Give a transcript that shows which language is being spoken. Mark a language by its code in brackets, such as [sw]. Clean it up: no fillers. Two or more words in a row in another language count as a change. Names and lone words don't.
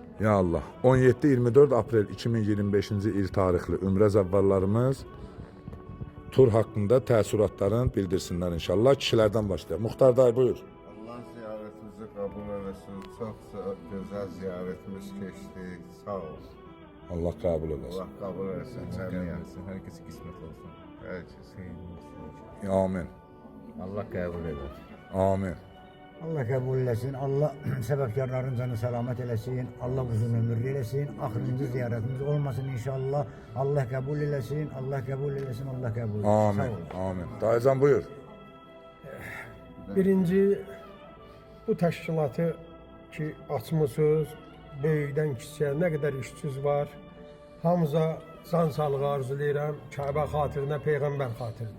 [az] Ya Allah. 17-24 Aprel 2025-ci il tarixli Ümrə zəvvarlarımız tur haqqında təəssüratlarını bildirsinlər inşallah. Kişilərdən başlayaq. Muxtar dayı buyur. [tr] Allah ziyaretimizi kabul eylesin. Çok güzel ziyaretimiz geçti. [az] Sağ ol. Allah qəbul eləsin. [tr] Allah kabul eylesin. Herkese kısmet olsun. Herkes. Amin. Allah kabul eder. Amin. [az] Allah qəbul eləsin, Allah səbəbkarların canı salamat eləsin, Allah uzun ömürlü eləsin, axırıncı ziyarətimiz olmasın inşallah. Allah qəbul eləsin, Allah qəbul eləsin, Allah qəbul eləsin. Sağ Amin. olun. Amin. Dayıcan buyur. Birinci, bu təşkilatı ki açmısınız, böyükdən kiçiyə nə qədər işçiniz var, hamıza can sağlığı arzulayıram, Kəbə xatirinə, Peyğəmbər xatirinə.